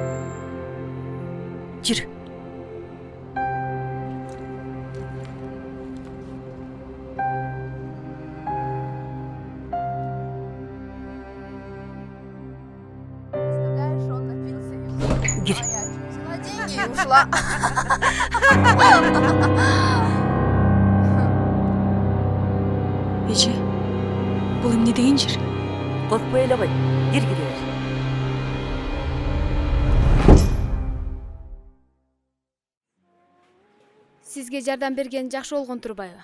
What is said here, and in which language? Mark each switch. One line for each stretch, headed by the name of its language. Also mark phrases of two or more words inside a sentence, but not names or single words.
Kyrgyz: Жүрү. Гир.
Russian: Деньги и ушла.
Kyrgyz: Эже, бул эмне деген жер? Коркпой эле кой. Кире бер. Сизге жардам берген жакшы болгон турбайбы?